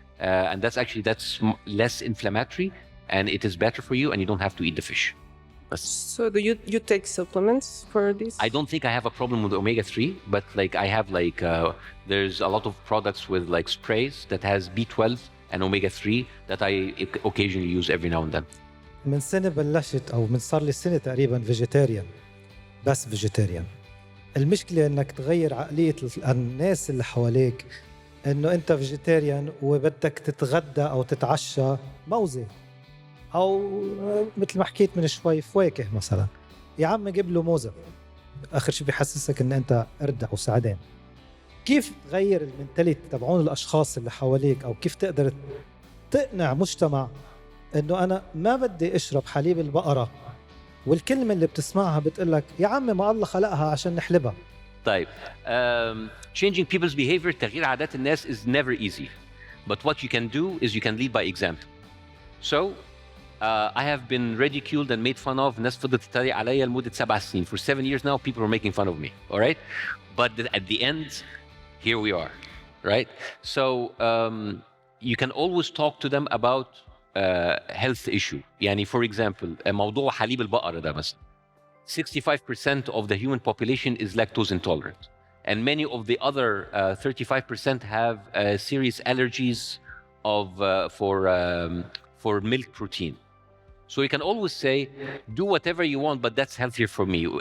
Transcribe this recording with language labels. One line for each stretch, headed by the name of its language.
English: And that's less inflammatory, and it is better for you, and you don't have to eat the fish. So do you take supplements for this? I don't think I have a problem with omega 3, but like I have like there's a lot of products with like sprays that has B12 and omega 3 that I occasionally use every now and then.
Arabic: من سنة بلشت أو من صار لي سنة تقريباً فيجيتيريان، بس فيجيتيريان. المشكلة إنك تغير عقلية الناس اللي حواليك، إنه أنت فيجيتيريان وبدك تتغدى أو تتعشى موزة أو مثل ما حكيت من شوي فواكه مثلاً. يا عم جيب له موزة، آخر شيء بيحسسك إن أنت أردع وسعدان. كيف تغير المنتاليتي تبعون الأشخاص اللي حواليك، أو كيف تقدر تقنع مجتمع إنه أنا ما بدي أشرب حليب البقرة، والكلمة اللي بتسمعها بتقولك يا عم ما الله خلقها عشان نحلبها.
English: طيب, changing people's behavior,
Arabic: تغيير عادات الناس
English: is never easy. But what you can do is you can lead by example. So, I have been ridiculed and made fun of.
Arabic: الناس فضلت تتريق عليا لمدة 7 سنين.
English: For 7 years now, people are making fun of me. All right? But at the end, here we are. Right? So, you can always talk to them about health issue.
Arabic: يعني
English: for example,
Arabic: موضوع حليب البقرة ده مثلا.
English: 65% of the human population is lactose intolerant. And many of the other 35% have serious allergies for milk protein. So you can always say, do whatever you want, but that's healthier for me.